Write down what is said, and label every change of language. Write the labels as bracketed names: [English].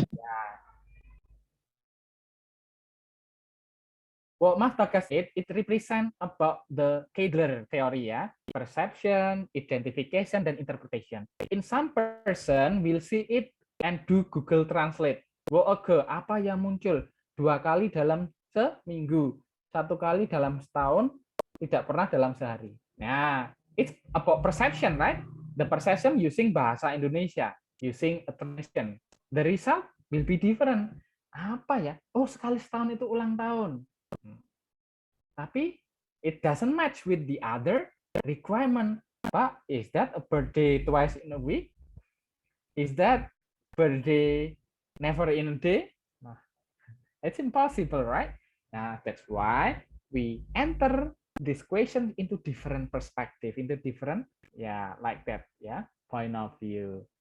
[English] much. What Mas Bagas said, it represents about the Kadler theory, ya. Perception, identification, dan interpretation. In some person will see it and do Google Translate. [Indonesian] Oke, apa yang muncul 2 kali dalam seminggu, 1 kali dalam setahun, tidak pernah dalam sehari. [English] Nah, it's about perception, right? The perception using bahasa Indonesia, using a translation. The result will be different. [Indonesian] Apa ya? Oh, sekali setahun itu ulang tahun. [English] Tapi it doesn't match with the other requirement. Pak, is that a birthday twice in a week? Is that birthday never in a day? Nah, it's impossible, right? Nah, that's why we enter this question into different perspective, into different, like that, point of view.